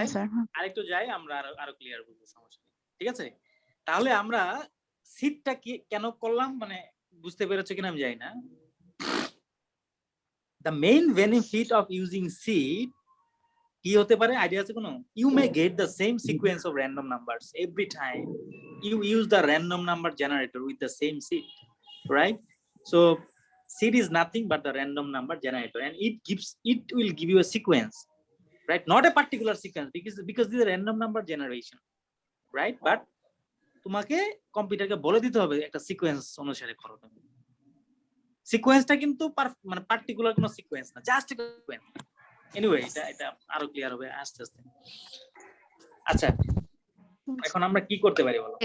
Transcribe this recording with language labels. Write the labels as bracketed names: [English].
[Bangla] যাই, স্যার। আরেকটু যাই, আমরা আরো ক্লিয়ার বলবো, সমস্যা নেই। ঠিক আছে, তাহলে আমরা সিটটা কি কেন করলাম মানে বুঝতে পেরেছো কিনা আমি জানি না। [English] The main benefit of using seed [Bangla] কি হতে পারে, আইডিয়া আছে কোনো? [English] You may get the same sequence of random numbers every time you use the random number generator with the same seed, right? So seed is nothing but the random number generator, and it will give you a sequence, right? Not a particular sequence, because this is a random number generation, right? [Bangla] But তোমাকে কম্পিউটারকে বলে দিতে হবে একটা sequence অনুসারে করো। তুমি সিকোয়েন্সটা কিন্তু মানে পার্টিকুলার কোনো সিকোয়েন্স না, জাস্ট একটা সিকোয়েন্স। এনিওয়ে এটা আরো ক্লিয়ার হবে আস্তে আস্তে। আচ্ছা, এখন আমরা কি করতে পারি বলো?